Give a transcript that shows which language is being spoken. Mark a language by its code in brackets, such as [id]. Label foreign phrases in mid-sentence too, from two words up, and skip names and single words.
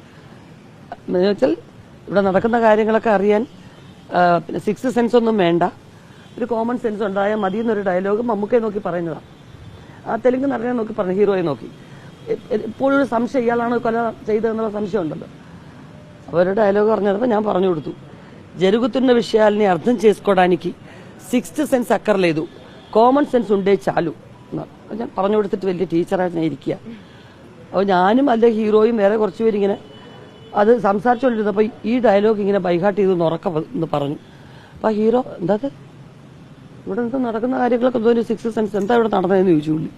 [ml] എന്ന് വെച്ചാൽ ഇവിടെ നടക്കുന്ന കാര്യങ്ങളൊക്കെ അറിയാൻ പിന്നെ 6th സെൻസ് ഒന്നും വേണ്ട, ഒരു [en] common sense [ml] ഉണ്ടായാൽ മതി എന്നൊരു ഡയലോഗ് മമ്മൂക്കയെ നോക്കി പറയുന്നതാണ്. ആ തെലുങ്ക് നടനെ നോക്കി പറഞ്ഞു, ഹീറോയെ നോക്കി. ഇപ്പോഴും ഒരു സംശയം, ഇയാളാണ് കൊല ചെയ്തതെന്നുള്ള സംശയം ഉണ്ടല്ലോ. അപ്പോൾ ഒരു ഡയലോഗ് പറഞ്ഞപ്പോൾ ഞാൻ പറഞ്ഞു കൊടുത്തു, [te] జరుగుతున్న విషయాల్ని అర్థం చేసుకోవడానికి 6th సెన్స్ అక్కర్లేదు, [en] common sense [te] ఉంటే చాలు. [ml] ഞാൻ പറഞ്ഞു കൊടുത്തിട്ട് വലിയ ടീച്ചറായിട്ട് ഞാൻ ഇരിക്കുക. അപ്പോൾ ഞാനും അല്ലെ ഹീറോയും വേറെ കുറച്ച് പേരിങ്ങനെ അത് സംസാരിച്ചുകൊണ്ടിരുന്നപ്പോൾ ഈ ഡയലോഗ് ഇങ്ങനെ ബൈഹാർട്ട് ചെയ്ത് ഉറക്കം എന്ന് പറഞ്ഞു. അപ്പോൾ ആ ഹീറോ എന്താ ഇവിടെ എന്താ നടക്കുന്ന കാര്യങ്ങളൊക്കെ എന്തോ 6th സെൻസ് എന്താ ഇവിടെ നടന്നതെന്ന് ചോദിച്ചു പുള്ളി.